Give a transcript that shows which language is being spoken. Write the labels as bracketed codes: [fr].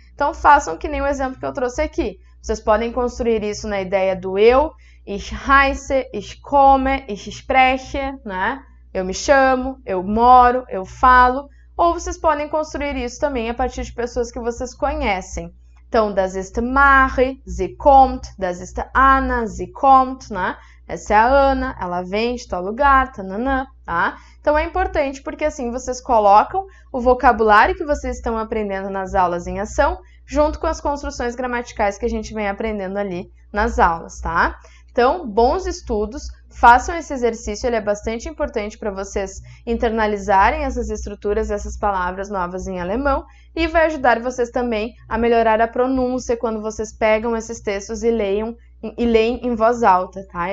[pt] Então, façam que nem o exemplo que eu trouxe aqui. Vocês podem construir isso na ideia do eu, [de] ich heiße, ich komme, ich spreche, [pt] né? Eu me chamo, eu moro, eu falo. Ou vocês podem construir isso também a partir de pessoas que vocês conhecem. [de] Então, das ist Marie, sie kommt, das ist Anna, sie kommt, né? [pt] Essa é a Ana, ela vem de tal lugar, tananã, tá? Então, é importante porque assim vocês colocam o vocabulário que vocês estão aprendendo nas aulas em ação, junto com as construções gramaticais que a gente vem aprendendo ali nas aulas, tá? Então, bons estudos, façam esse exercício, ele é bastante importante para vocês internalizarem essas estruturas, essas palavras novas em alemão e vai ajudar vocês também a melhorar a pronúncia quando vocês pegam esses textos e leem em voz alta, tá?